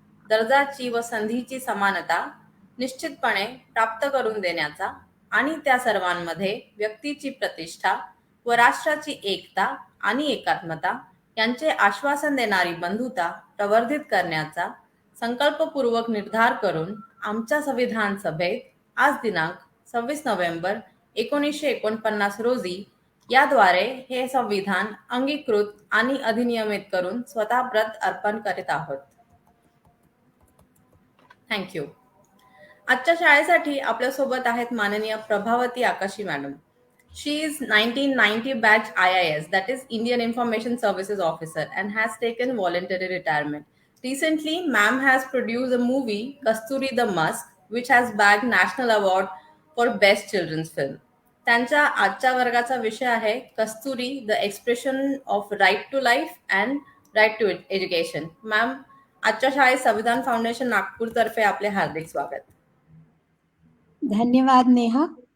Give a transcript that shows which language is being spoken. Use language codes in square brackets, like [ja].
[mr] दर्जाची व संधीची समानता निश्चितपणे प्राप्त करून देण्याचा आणि त्या सर्वांमध्ये व्यक्तीची प्रतिष्ठा व राष्ट्राची एकता आणि एकात्मता यांचे आश्वासन देणारी बंधुता प्रवर्धित करण्याचा संकल्पपूर्वक निर्धार करून आमच्या संविधान सभेत आज दिनांक 26 नोव्हेंबर 1949 रोजी याद्वारे हे संविधान अंगीकृत आणि अधिनियमित करून स्वतः प्रत अर्पण करीत आहोत. थँक्यू. आजच्या शाळेसाठी आपल्यासोबत आहेत माननीय प्रभावती आकाशी madam. [en] She is 1990 batch IIS, that is Indian Information Services Officer, and has taken voluntary retirement. Recently, ma'am has produced a movie, Kasturi the Musk, which has bagged National Award for Best Children's Film. [mr] त्यांच्या आजच्या वर्गाचा विषय आहे कस्तुरी the expression of right to life and write to education. Ma'am, आजच्या शाळेत संविधान foundation नागपूरतर्फे आपले हार्दिक स्वागत. धन्यवाद नेहा.